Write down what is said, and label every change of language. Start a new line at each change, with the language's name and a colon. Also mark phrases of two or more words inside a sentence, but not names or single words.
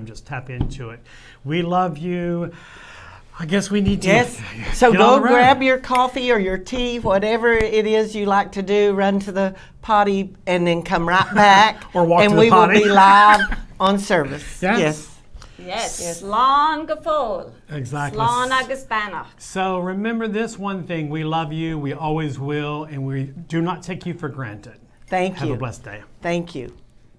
English: Just tap into it. We love you. I guess we need to. Yes. So go grab your coffee or your tea, whatever it is you like to do. Run to the potty and then come right back. Or walk and to the we potty. will be live on service. Yes. Yes. Yes.
Irish: Slán go fóil.
English: Exactly.
Irish: Slán agus beannacht.
English: So remember this one thing: we love you, we always will, and we do not take you for granted. Thank Have you. a blessed day. Thank you.